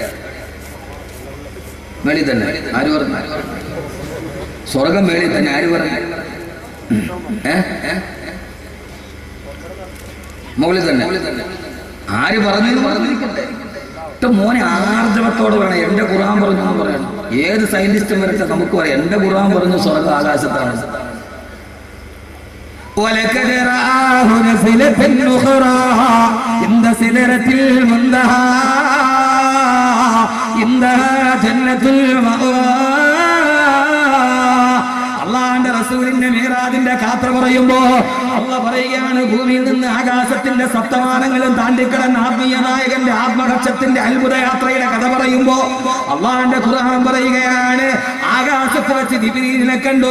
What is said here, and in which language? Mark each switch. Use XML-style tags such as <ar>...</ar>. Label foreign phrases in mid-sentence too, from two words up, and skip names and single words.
<ml>മേളിൽ തന്നെ. ആര് പറഞ്ഞു? സ്വർഗം മേളിൽ തന്നെ. ആര് പറഞ്ഞു? മുകളിൽ തന്നെ. ആര് പറഞ്ഞു? പറഞ്ഞിരിക്കട്ടെ. മോനെ ആർജവത്തോട് വേണം എന്റെ ഖുർആൻ പറഞ്ഞു എന്ന് പറയണം. ഏത് സയന്റിസ്റ്റും വരച്ച നമുക്ക് പറയാം എന്റെ ഖുർആൻ പറഞ്ഞു സ്വർഗം ആകാശത്താണ്.</ml> <ar>ولقد رآه نزلة أخرى عند سدرة المنتهى عندها جنة المأوى.</ar> <ml>അള്ളാഹുവിന്റെ റസൂലിന്റെ മിഅ്റാജിന്റെ യാത്ര പറയുമ്പോ അള്ളാഹ് പറയുകയാണ്, ഭൂമിയിൽ നിന്ന് ആകാശത്തിന്റെ സപ്തമാനങ്ങളും താണ്ടിക്കടന്ന ആത്മീയ നായകന്റെ ആത്മകക്ഷത്തിന്റെ അത്ഭുത യാത്രയുടെ കഥ പറയുമ്പോ അള്ളാഹുവിന്റെ ഖുർആൻ പറയുകയാണ്, ആകാശത്ത് വെച്ച് ജിബ്രീലിനെ കണ്ടു.</ml>